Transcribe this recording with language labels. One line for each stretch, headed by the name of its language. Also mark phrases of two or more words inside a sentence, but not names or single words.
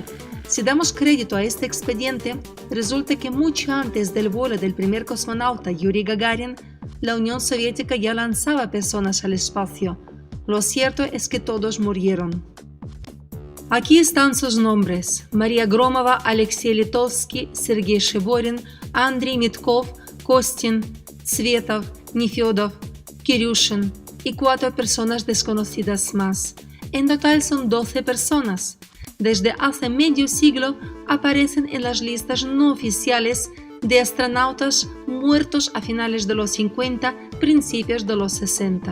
Spanish: Si damos crédito a este expediente, resulta que mucho antes del vuelo del primer cosmonauta Yuri Gagarin, la Unión Soviética ya lanzaba personas al espacio. Lo cierto es que todos murieron. Aquí están sus nombres: María Gromova, Alexei Litovsky, Sergei Shiborin, Andrei Mitkov, Kostin, Tsvetov, Nefedov, Kiryushin y 4 personas desconocidas más. En total son 12 personas. Desde hace medio siglo aparecen en las listas no oficiales de astronautas muertos a finales de los 50, principios de los 60.